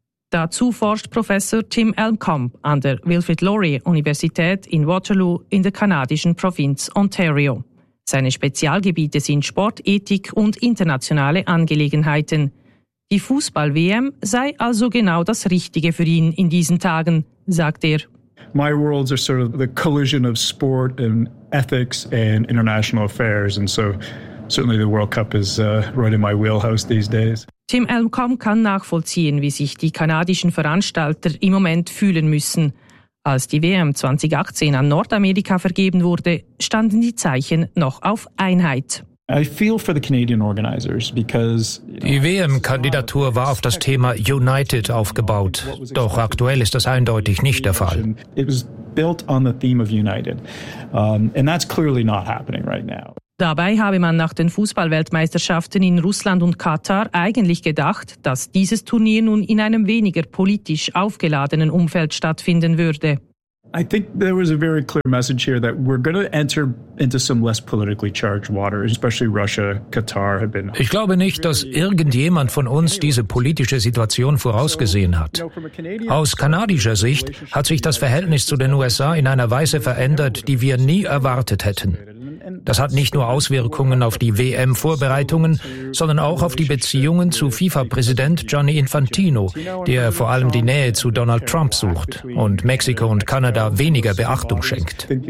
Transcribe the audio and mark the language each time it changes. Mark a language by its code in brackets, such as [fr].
[de] Dazu forscht Professor Tim Elmkamp an der Wilfrid Laurier Universität in Waterloo in der kanadischen Provinz Ontario. Seine Spezialgebiete sind Sportethik und internationale Angelegenheiten. Die Fußball-WM sei also genau das Richtige für ihn in diesen Tagen, sagt er. [en] My worlds are sort of the collision of sport and ethics and international affairs, and so certainly the World Cup is right in my wheelhouse these days. [de] Tim Elmkamp kann nachvollziehen, wie sich die kanadischen Veranstalter im Moment fühlen müssen. Als die WM 2018 an Nordamerika vergeben wurde, standen die Zeichen noch auf Einheit. [en] I feel for the Canadian organizers because, [de] Die WM-Kandidatur war auf das Thema United aufgebaut. Doch aktuell ist das eindeutig nicht der Fall. [en] It was built on the theme of United. And that's clearly not happening right now. [de] Dabei habe man nach den Fußballweltmeisterschaften in Russland und Katar eigentlich gedacht, dass dieses Turnier nun in einem weniger politisch aufgeladenen Umfeld stattfinden würde. [en] I think there was a very clear message here that we're going to enter into some less politically charged waters, especially Russia, Qatar have been. [de] Ich glaube nicht, dass irgendjemand von uns diese politische Situation vorausgesehen hat. Aus kanadischer Sicht hat sich das Verhältnis zu den USA in einer Weise verändert, die wir nie erwartet hätten. Das hat nicht nur Auswirkungen auf die WM-Vorbereitungen, sondern auch auf die Beziehungen zu FIFA-Präsident Gianni Infantino, der vor allem die Nähe zu Donald Trump sucht und Mexiko und Kanada weniger Beachtung schenkt.